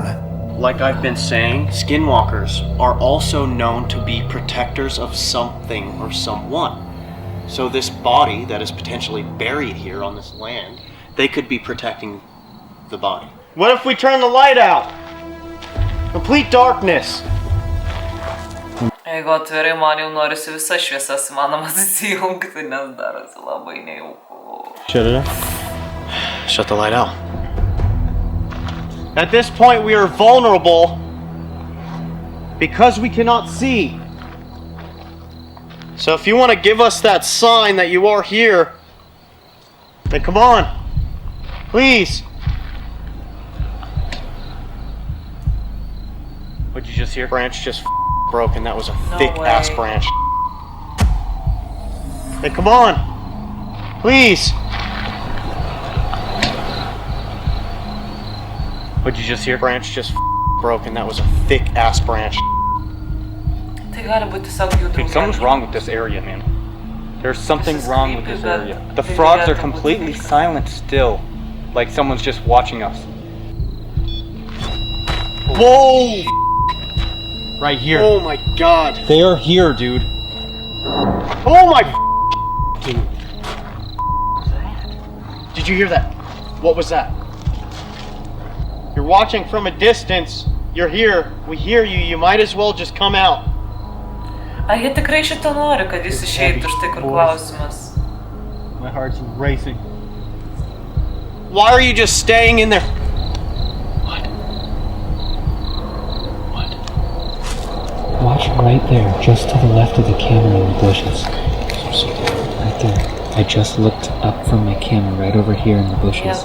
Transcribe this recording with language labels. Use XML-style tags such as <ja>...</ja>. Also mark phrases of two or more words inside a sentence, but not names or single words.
<en>Like I've been saying, skinwalkers are also known to be protectors of something or someone. So this body that is potentially buried here on this land, they could be protecting the body. What if we turn the light out? Complete darkness.</en> <lt>Jeigu atvirai, man jau norisi visas šviesas įmanomas įsijungti, nes darosi labai nejauku.</lt> <en>Shut it up. Shut the light out. At this point, we are vulnerable because we cannot see. So if you want to give us that sign that you are here, then come on. Please. What'd you just hear? Branch just broken. That was a thick ass branch. Hey, come on. Please. What'd you just hear? Branch just broken. That was a thick ass branch.</en> <lt>Tai gali būti tiesiog jų</lt> <en>Dude, something's wrong with this area, man. There's something wrong with this area. The frogs are completely silent still, like someone's just watching us. Whoa! Right here. Oh my god. They are here, dude. Oh my dude. Did you hear that? What was that? You're watching from a distance. You're here. We hear you. You might as well just come out.</en> <lt>Ar jie tikrai šito nori, kad jis išeitų, štai kur klausimas.</lt> <en>My heart's racing. Why are you just staying in there? Watch right there, just to the left of the camera in the bushes. Right there. I just looked up from my camera right over here in the bushes.</en>